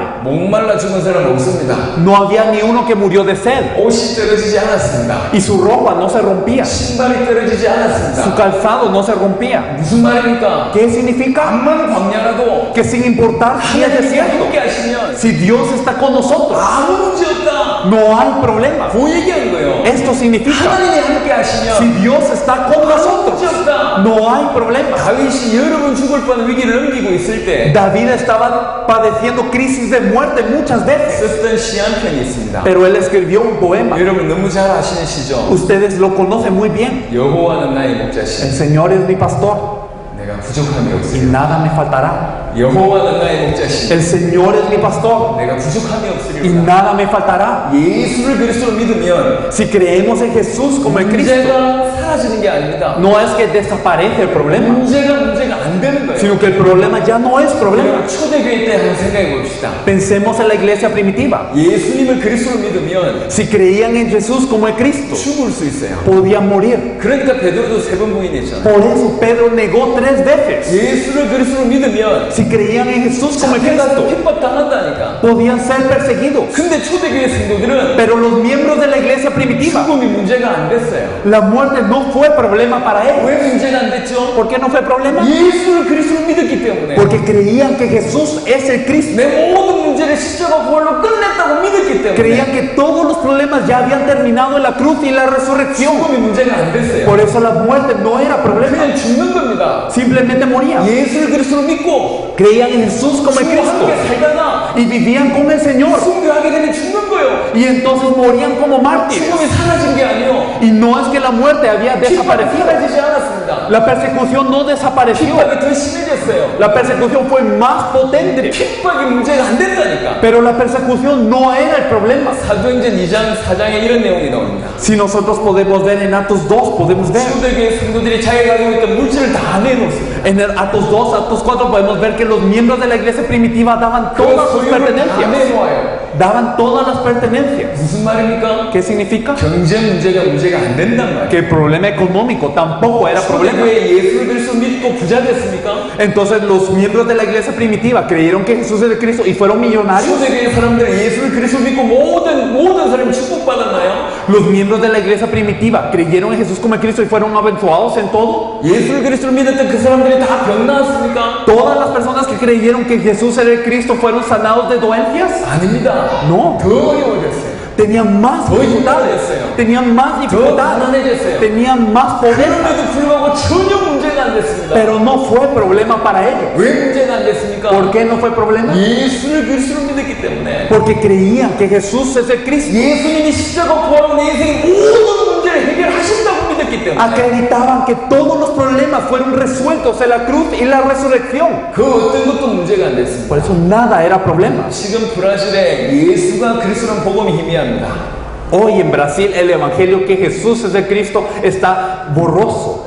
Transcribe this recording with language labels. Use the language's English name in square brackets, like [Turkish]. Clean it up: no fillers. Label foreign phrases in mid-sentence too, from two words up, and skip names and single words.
[Korean] 목말라 죽은 사람 없습니다. [Spanish] No había ni uno que murió de sed. [Korean] 옷이 떨어지지 않았습니다. [Spanish] Y su ropa no se rompía. [Korean] 신발이 떨어지지 [Spanish] Su [Korean] 않았습니다. [Spanish] calzado no se rompía. [Korean] 무슨 말입니까? [Spanish] ¿Qué significa? [Korean] 암만 광야라도 [Spanish] Que sin importar si es [Korean] 하나님이 [Spanish] desierto, [Korean] 함께 하시면 [Spanish] si Dios está con nosotros, [Korean] 아무 문제 없다. [Spanish] no hay problema. [Korean] 그 얘기한 거예요. [Spanish] Esto significa, [Korean] 하나님이 함께 하시면 [Spanish] si Dios está con [Korean] 아무 [Spanish] nosotros, [Korean] 문제 없다. [Spanish] no hay problema. [Korean] 다윗이 여러 번 죽을 뻔한 위기를 넘기고 있을 때 [Spanish] David estaba padeciendo crisis de muerte muchas veces, [Korean] 썼던 시 한 편이 있습니다. [Spanish] pero él escribió un poema. [Korean] 여러분 너무 잘 아시는 시죠? [Spanish] Ustedes lo conocen muy bien. [Korean] 여호와는 나의 [Spanish] El [Korean] 목자시 [Spanish] Señor es mi pastor [Korean] 내가 부족함이 [Spanish] y [Korean] 없으리. [Spanish] nada me faltará. [Korean] 여호와는 나의 목자시 [Spanish] El Señor es mi pastor [Korean] 내가 부족함이 [Spanish] y [Korean] 없으리로다. [Spanish] nada me faltará. [Korean] 예수를 그리스도로 믿으면 [Spanish] Si creemos en Jesús como el Cristo, [Korean] 문제가 사라지는 게 아닙니다. [Spanish] no es que desaparece el problema, [Korean] 문제가 안 되는 거예요. [Spanish] sino que el problema ya no es problema. [Korean] 여러분 초대교회 때 한번 생각해 봅시다. [Spanish] Pensemos en la iglesia primitiva. [Korean] 예수님을 그리스도로 믿으면 [Spanish] Si creían en Jesús como el Cristo, [Korean] 죽을 수 있어요. [Spanish] podían morir. [Korean] 그러니까 베드로도 3번 부인했잖아요. [Spanish] Por eso Pedro negó 3 veces. [Korean] 예수를 그리스도로 믿으면 [Spanish] Si creían en Jesús como el [Korean] 잡혀가서 [Spanish] Cristo, [Korean] 핍박당한다니까. [Spanish] podían ser perseguidos. [Korean] 근데 초대교회 성도들은 [Spanish] Pero los miembros de la iglesia primitiva, [Korean] 죽음이 문제가 안 됐어요. [Spanish] la muerte no fue problema para ellos. [Korean] 왜 문제가 안 됐죠? [Spanish] ¿Por qué no fue problema? [Korean] 예수를 그리스도로 믿었기 때문에. [Spanish] Porque creían que Jesús es el Cristo. [Korean] 내 모든 문제를 십자가 부활로 끝냈다고 믿었기 때문에. [Spanish] Creían que todos los problemas ya habían terminado en la cruz y la resurrección. [Korean] 죽음이 문제가 안 됐어요. [Spanish] Por eso la muerte no era problema. [Korean] 그냥 죽는 겁니다. [Spanish] Simplemente morían. [Korean] 예수를 그리스도로 믿고 [Spanish] Creían en Jesús como el [Korean] 주와 [Spanish] Cristo [Korean] 함께 살다가 [Spanish] y vivían con el Señor. [Korean] 순교하게 되면 죽는 거예요. [Spanish] Y entonces morían como mártires. [Korean] 죽음이 사라진 게 아니요. [Spanish] Y no es que la muerte había [Korean] 핍박이 [Spanish] desaparecido. [Korean] 사라지지 않았습니다. [Spanish] La persecución no desapareció. [Korean] 핍박이 더 심해졌어요. [Spanish] La persecución fue más potente. [Korean] 핍박이 문제가 안 됐다니까. [Spanish] Pero la persecución no era el problema. [Korean] 사도행전 2장 4장에 이런 내용이 나옵니다. [Spanish] Si nosotros podemos ver en Atos 2, podemos ver. [Korean] 초대교회 성도들이 자기가 가지고 있던 물질을 다 내놓습니다. [Spanish] En el Atos 2, Atos 4 podemos ver que los miembros de la iglesia primitiva daban todas sus [Korean] 소유를 다 [Spanish] pertenencias. [Korean] 내놓아요. [Spanish] daban todas las pertenencias. [Korean] 무슨 말입니까? [Spanish] ¿Qué significa? [Korean] 경제 문제가 안 된단 말이에요. [Spanish] Que el problema económico tampoco era problema. [Korean] 왜 예수를 그리스도 믿고 부자 됐습니까? [Spanish] Entonces los miembros de la iglesia primitiva creyeron que Jesús es el Cristo y fueron millonarios. [Korean] 초대교회 사람들 예수를 그리스도 믿고 모든 사람이 축복받았나요? [Spanish] Los miembros de la iglesia primitiva creyeron en Jesús como el Cristo y fueron abençoados en todo. [Korean] 예수를 그리스도를 믿었던 그 사람들이 다 병 나았습니까? [Spanish] Todas las personas que creyeron que Jesús era el Cristo fueron sanados de dolencias. [Korean] 아닙니다. [Spanish] No, [Korean] 더 어려워졌어요. [Spanish] tenían más dificultades, tenían más [Korean] 더 [Spanish] dificultades, [Korean] 가난해졌어요. [Spanish] tenían más pobreza, [Korean] 그런데도 불구하고 전혀 문제가 안 됐습니다. [Spanish] pero no fue problema para ellos. [Korean] 왜 문제가 안 됐습니까? [Spanish] ¿Por qué no fue problema? [Korean] 예수를 그리스도로 믿었기 때문에. [Spanish] Porque creían que Jesús es el Cristo. [Korean] 예수님이 십자가 부활로 내 인생의 모든 문제를 해결하신다고 믿었기 때문에. [Spanish] Acreditaban que todos los problemas fueron resueltos en la cruz y la resurrección. [Korean] 그 어떤 것도 문제가 안 됐습니다. [Spanish] Por eso nada era problema. [Korean] 지금 브라질에 예수가 그리스도라는 복음이 희미합니다. [Spanish] Hoy en Brasil el evangelio que Jesús es el Cristo está borroso.